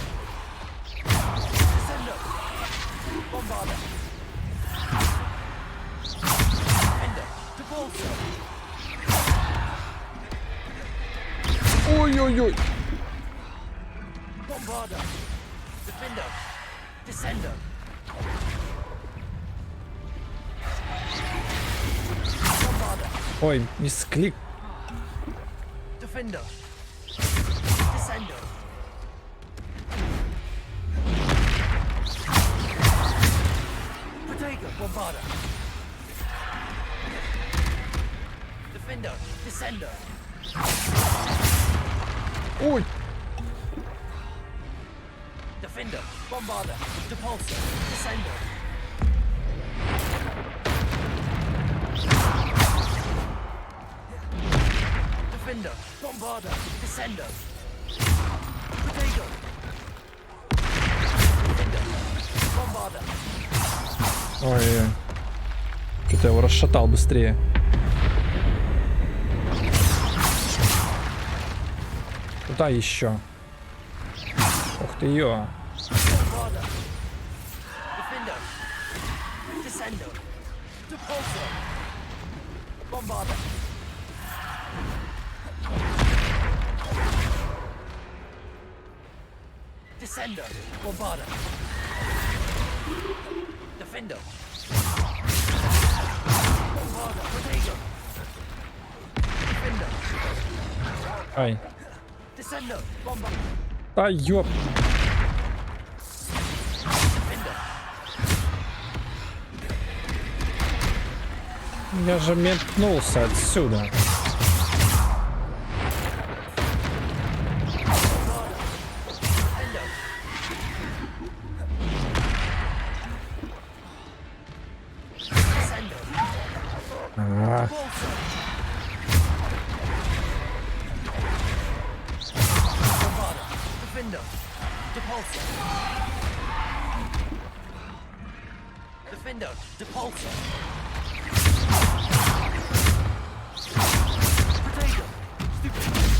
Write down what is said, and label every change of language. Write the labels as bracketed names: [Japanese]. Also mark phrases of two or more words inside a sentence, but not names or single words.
[English] Descender. Bombarder. Defender. Depulsor. Ой-ой-ой. Bombarder. Defender. Descender. [Russian] Ой, мисклик. [English] Defender. Descender. Protego. Bombarder. Defender. Descender. Ой. Defender, Bombarder, Depulsor, Descender. Defender, Bombarder, Descender. Potato. Defender, Bombarder. [Russian] Ой, что-то я его расшатал быстрее. Куда еще? Ух ты ё. [English] Bombarder. Defender. Descender. Depulsor. Bombarder. Descender. Bombarder. Defender. Bombarder. Potato. Defender. Ай. Descender. Bombarder. [Russian] А, ёп. [English] Defender. [Russian] Я же метнулся отсюда. А. [English] Defender. Depulsor. Defender. Depulsor. Potato. Stupid.